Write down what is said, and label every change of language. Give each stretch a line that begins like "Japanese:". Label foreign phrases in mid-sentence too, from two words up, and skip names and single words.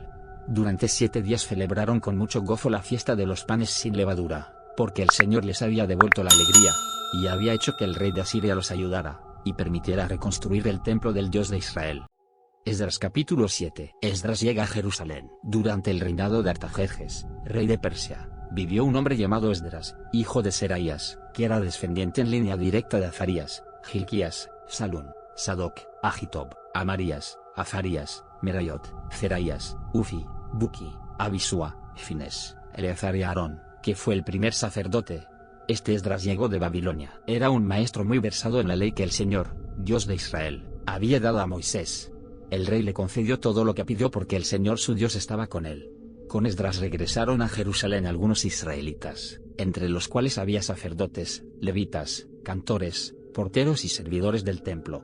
Spanish: Durante 7 días celebraron con mucho gozo la fiesta de los panes sin levadura, porque el Señor les había devuelto la alegría, y había hecho que el rey de Asiria los ayudara, y permitiera reconstruir el templo del Dios de Israel. Esdras capítulo 7. Esdras llega a Jerusalén. Durante el reinado de Artajerjes, rey de Persia, vivió un hombre llamado Esdras, hijo de Seraías, que era descendiente en línea directa de Azarías, Hilquías, Salún, Sadoc, Agitob, Amarías, Azarías, Merayot, Seraías, Uzi, Buki, Abisúa, Fines, Eleazar y Aarón, que fue el primer sacerdote. Este Esdras llegó de Babilonia. Era un maestro muy versado en la ley que el Señor, Dios de Israel, había dado a Moisés. El rey le concedió todo lo que pidió porque el Señor su Dios estaba con él. Con Esdras regresaron a Jerusalén algunos israelitas, entre los cuales había sacerdotes, levitas, cantores, porteros y servidores del templo.